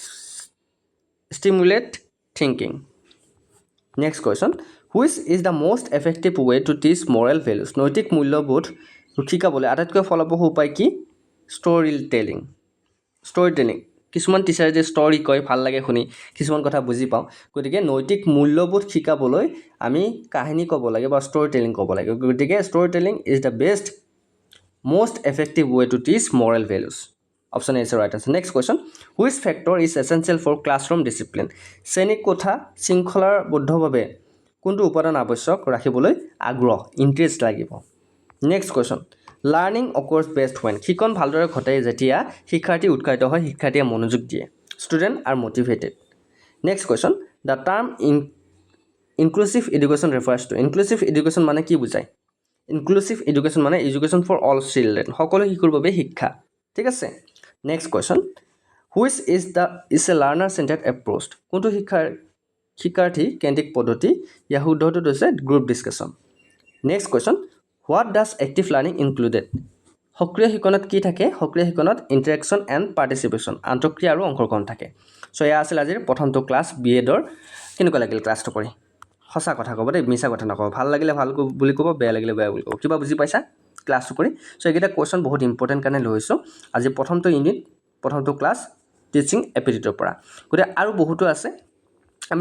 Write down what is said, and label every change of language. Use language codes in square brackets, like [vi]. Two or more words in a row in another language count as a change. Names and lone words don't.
[en] stimulate thinking next question which is the most effective way to teach moral values [as] নৈতিক মূল্যবোধ শিকাবলৈ আটাইতকৈ ফলপ্ৰসূ উপায় কি [en] ষ্টৰি [as] টেলিং কিছুমান টিচাৰে যে ষ্টৰি কয় ভাল লাগে শুনি কিছুমান কথা বুজি পাওঁ গতিকে নৈতিক মূল্যবোধ শিকাবলৈ আমি কাহিনী ক'ব লাগে বা [en] story telling [as] ক'ব লাগে গতিকে [en] story telling is the best most effective way to teach moral values option A is the right answer next question which factor is essential for classroom discipline [as] শ্ৰেণী কোঠা শৃংখলাৰ বদ্ধভাৱে কোনটো উপাদান আৱশ্যক ৰাখিবলৈ আগ্ৰহ ইন্টাৰেষ্ট লাগিব [en] next question learning occurs best when [as] শিক্ষণ ভালদৰে ঘটে যেতিয়া শিক্ষাৰ্থী উৎসাহিত হয় শিক্ষাৰ্থীয়ে মনোযোগ দিয়ে [en] student are motivated next question the term inclusive education refers to inclusive education [as] মানে কি বুজায় [en] inclusive education মানে education for all children [as] সকলো শিশুৰ বাবে শিক্ষা ঠিক আছে [en] next question which is a learner centered approach [as] কোনটো শিক্ষাৰ্থী কেন্দ্ৰিক পদ্ধতি ইয়াৰ শুদ্ধটো হৈছে [en] group discussion next question what does active learning included [as] সক্ৰিয় শিক্ষণত কি থাকে সক্ৰিয় শিক্ষণত [en] interaction and participation [as] আন্তঃক্ৰিয়া আৰু অংশগ্ৰহণ থাকে সো এয়া আছিল আজিৰ প্ৰথমটো ক্লাছ B.Ed কেনেকুৱা লাগিল ক্লাছটো কৰি সঁচা কথা ক'ব দেই মিছা কথা নক'ব ভাল লাগিলে ভাল বুলি ক'ব বেয়া লাগিলে বেয়া বুলি ক'ব কিবা বুজি পাইছা ক্লাছটো কৰি সো এইকেইটা কোৱেশ্চন বহুত ইম্পৰ্টেণ্ট কাৰণে লৈছোঁ আজি প্ৰথমটো ইউনিট প্ৰথমটো ক্লাছ [en] teaching aptitude [as] পৰা গতিকে আৰু বহুতো আছে আমি